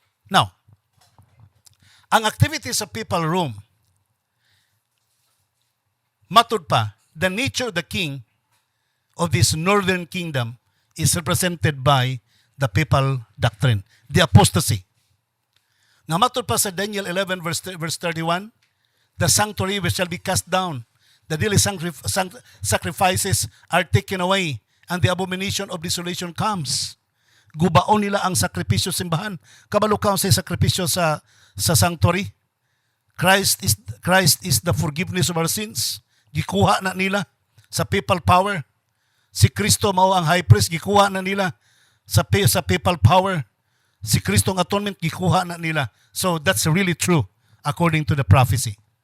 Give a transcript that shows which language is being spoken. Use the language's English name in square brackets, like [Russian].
[Cebuano] Now, ang activities sa papal Rome, matud pa, [English] the nature of the king of this northern kingdom is represented by the papal doctrine, the apostasy. [Cebuano] Nga matud pa sa Daniel 11 verse 31, [English] the sanctuary which shall be cast down, the daily sacrifices are taken away, and the abomination of desolation comes. [Cebuano] Gubaon nila ang sakripisyo simbahan. Kabalo ka sa sakripisyo sa sanctuary. [English] Christ is the forgiveness of our sins. [Cebuano] Gikuha na nila sa papal power. Si Kristo mao ang high priest, gikuha na nila sa papal power. Si Kristong atonement gikuha na nila. [English] So that's really true according to the prophecy.